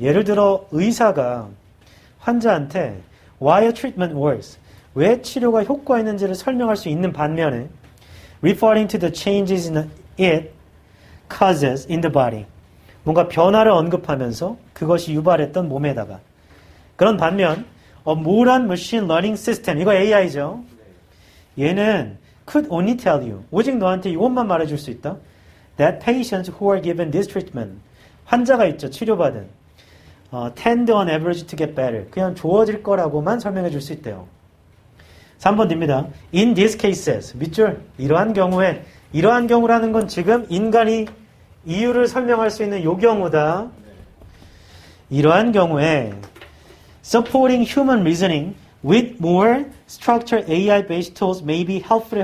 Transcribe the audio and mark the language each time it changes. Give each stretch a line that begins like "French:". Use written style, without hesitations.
Korean: 예를 들어 의사가 환자한테
English: why a treatment works,
Korean: 왜 치료가 효과 있는지를 설명할 수 있는 반면에
English: referring to the changes in it causes in the body,
Korean: 뭔가 변화를 언급하면서 그것이 유발했던 몸에다가, 그런 반면
English: a modern machine learning system,
Korean: 이거 AI죠. 얘는
English: could only tell you,
Korean: 오직 너한테 이것만 말해줄 수 있다.
English: That patients who are given this treatment,
Korean: 환자가 있죠. 치료받은.
English: tend on average to get better.
Korean: 그냥 좋아질 거라고만 설명해 줄 수 있대요. 3번 됩니다.
English: In these cases, 밑줄.
Korean: 이러한 경우에, 이러한 경우라는 건 지금 인간이 이유를 설명할 수 있는 요 경우다. 이러한 경우에
English: supporting human reasoning with more structured AI-based tools may be helpful.